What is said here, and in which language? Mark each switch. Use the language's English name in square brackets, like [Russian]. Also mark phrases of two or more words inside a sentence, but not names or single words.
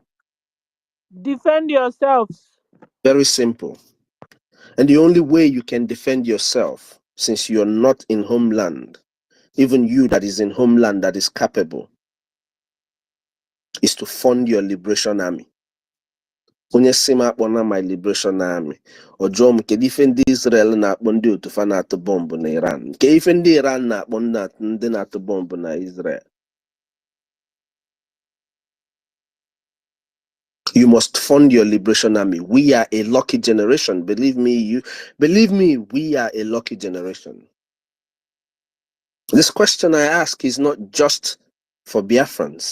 [English] Defend yourselves. Very simple. And the only way you can defend yourself, since you're not in homeland, even you that is in homeland that is capable, is to fund your liberation army. [Igbo] Onye sima akpọna [English] my liberation army. [Igbo] Ọjọọ m kedu ife ndị Israel na-akpọ ndị otu fa na-atụ bọmbụ na Iran. Ke ife ndị Iran na-akpọ ndị na-atụ bọmbụ na Israel. [English] You must fund your liberation army. We are a lucky generation. Believe me, we are a lucky generation. This question I ask is not just for Biafrans.